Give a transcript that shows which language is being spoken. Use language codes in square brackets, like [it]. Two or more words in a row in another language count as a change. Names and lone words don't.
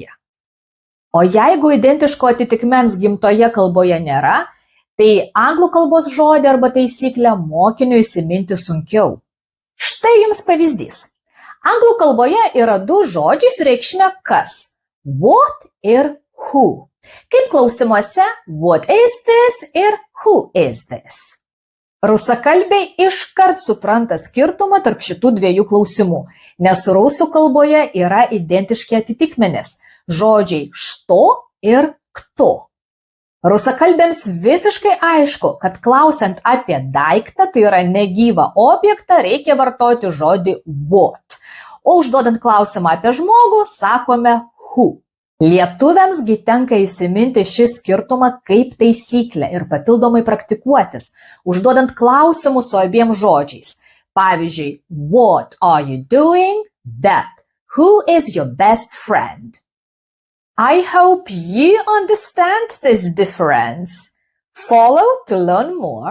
[lt] O jeigu identiško atitikmens gimtoje kalboje nėra, tai anglų kalbos žodį arba taisyklę mokiniui įsiminti sunkiau. Štai jums pavyzdys. Anglų kalboje yra du žodžiai su reikšme kas – what ir who. Kaip klausimuose [en] what is this [lt] ir [en] who is this. [lt] Rusakalbiai iškart supranta skirtumą tarp šitų dviejų klausimų, nes rusų kalboje yra identiški atitikmenys – žodžiai što ir kto. Rusakalbėms visiškai aišku, kad klausiant apie daiktą, tai yra negyvą objektą, reikia vartoti žodį what, o užduodant klausimą apie žmogų, sakome who. Lietuviams gi tenka įsiminti šį skirtumą kaip taisyklę ir papildomai praktikuotis, užduodant klausimus su abiem žodžiais. Pavyzdžiui, [en] what are you doing? That. Who is your best friend? I hope you understand this difference. Follow to learn more.